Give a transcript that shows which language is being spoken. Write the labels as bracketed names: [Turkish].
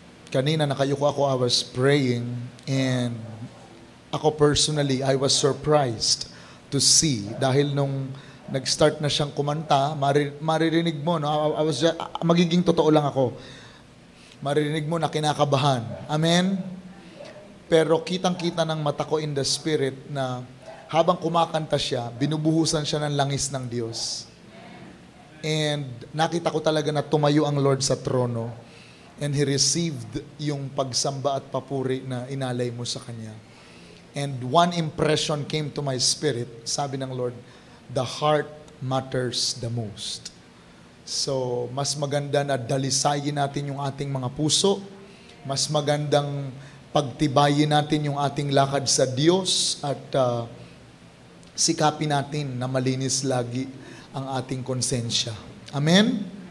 [Filipino] Kanina nakayuko ako, [English] I was praying, [Filipino] and ako personally, [English] I was surprised to see, [Filipino] dahil nung nag-start na siyang kumanta, maririnig mo, no? [English] I was just, [Filipino] magiging totoo lang ako, maririnig mo na kinakabahan. Amen? Pero kitang-kita ng mata ko [English] in the spirit [Filipino] na habang kumakanta siya, binubuhusan siya ng langis ng Diyos. And nakita ko talaga na tumayo ang Lord sa trono. [English] And He received [Filipino] yung pagsamba at papuri na inalay mo sa Kanya. [English] And one impression came to my spirit. [Filipino] Sabi ng Lord, [English] the heart matters the most. [Filipino] So, mas maganda na dalisayin natin yung ating mga puso. Mas magandang pagtibayin natin yung ating lakad sa Diyos at sikapin natin na malinis lagi ang ating konsensya. Amen?